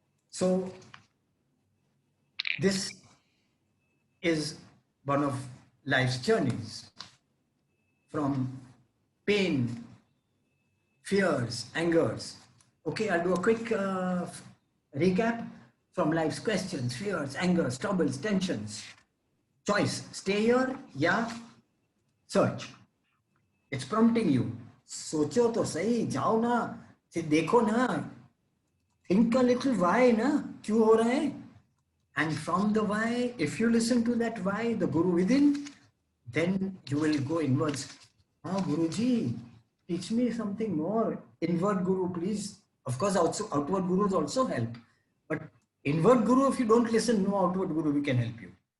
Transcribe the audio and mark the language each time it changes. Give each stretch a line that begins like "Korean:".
English: So this is one of life's journeys, from pain, fears, angers. Okay, I'll do a quick recap from life's questions, fears, angers, troubles, tensions. Choice, stay here, yeah, search. It's prompting you.
Hindi: सोचो तो सही, जाओ ना, देखो ना,
English: think a little why
Hindi: ना, क्यों हो रहा है?
English: And from the why, if you listen to that why, the guru within, then you will go inwards. Ah, Guruji, teach me something more. Inward guru, please. Of course, also outward gurus also help. But inward guru, if you don't listen, no outward guru we can help you.